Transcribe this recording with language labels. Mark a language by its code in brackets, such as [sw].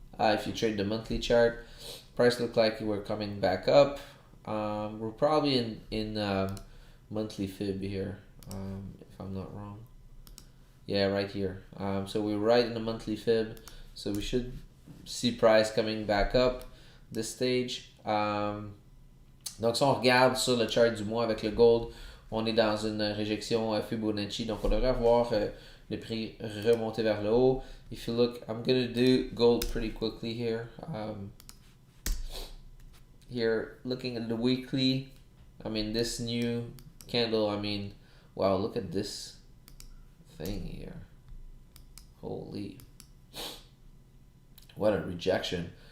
[en] If you trade the monthly chart, price looked like we're coming back up. We're probably in monthly fib here, if I'm not wrong. Yeah, right here. So we're right in the monthly fib, so we should see price coming back up this stage. [fr] Donc si on regarde sur le chart du mois avec le gold, on est dans une réjection Fibonacci, donc on devrait voir le prix remonter vers le haut. [en] If you look, I'm gonna do gold pretty quickly here. Here, looking at the weekly, I mean this new candle, I mean, wow, look at this thing here. Holy, what a rejection.